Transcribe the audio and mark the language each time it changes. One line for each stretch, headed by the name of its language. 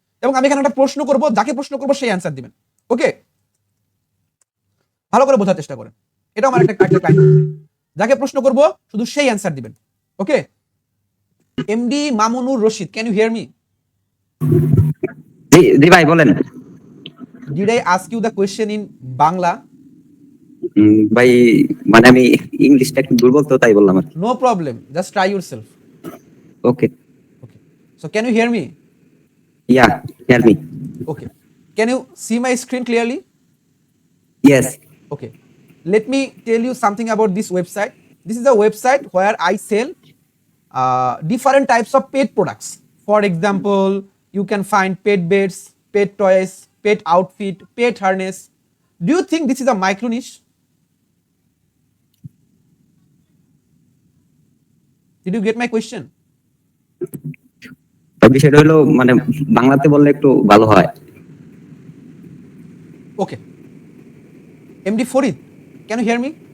Bangla: এবং আমি এখানে একটা প্রশ্ন করব, যাকে প্রশ্ন করব সেই অ্যান্সার দিবেন। ওকে, ভালো করে বোঝার চেষ্টা করেন। এটা আমার একটা ক্লায়েন্ট, যাকে প্রশ্ন করব শুধু সেই অ্যান্সার দিবেন।
English: Okay, MD Mamunur Rashid, can you hear me?
Bangla: জি ভাই বলেন।
English: Did I ask you the question in Bangla?
Bangla: ভাই মানে আমি ইংলিশটা একটু দুর্বল তো, তাই বললাম আর কি।
English: No problem, just try yourself. Okay. So can you hear me? Yeah, hear me. Okay, can you see my screen clearly? Yes. Okay, let me tell you something about this website. This is a website where I sell different types of pet products. For example, you can find pet beds, pet toys, pet outfit, pet harness. Do you think this is a micro niche? Did you get my question?
Bangla: বিষয়টা হলো মানে বাংলাতে বললে একটু ভালো হয়।
English: Okay, MD Farid, can you hear me?